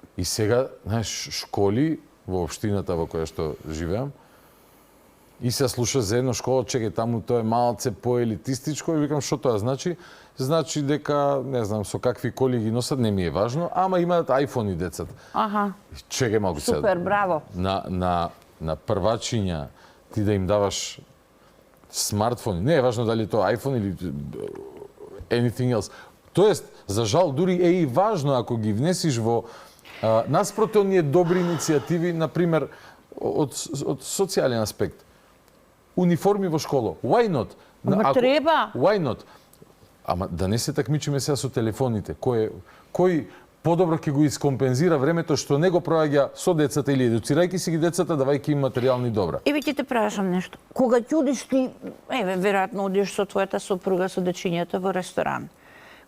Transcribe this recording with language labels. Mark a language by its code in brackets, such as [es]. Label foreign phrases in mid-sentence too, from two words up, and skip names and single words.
[mk] И сега, знаеш, школи во општината во која што живеам, и се слуша за едно школа, чекај, таму тоа е малце поелитистичко, и викам, што тоа значи? Значи дека, не знам, со какви коли ги носат, не ми е важно, ама имаат iPhone-и децата. Аха. Чекај малку сега. Супер, браво. На првачиња ти да им даваш смартфони. Не е важно дали тоа iPhone или [en] anything else. [mk] Тоест, за жал, дури е и важно ако ги внесиш во наспроти оние добри иницијативи, например, од социјален аспект. Униформи во школа. [en] Why not? [mk] Ама треба. [en] Why not? [mk] Ама да не се такмичиме сега со телефоните. Кој подобро ќе го искомпензира времето што не го проаѓа со децата или едуцирајќи си ги децата, давајќи им материјални добра. Еве ќе те прашам нешто. Кога ќе одиш ти, веројатно одиш со твојата сопруга, со дечињата во ресторан.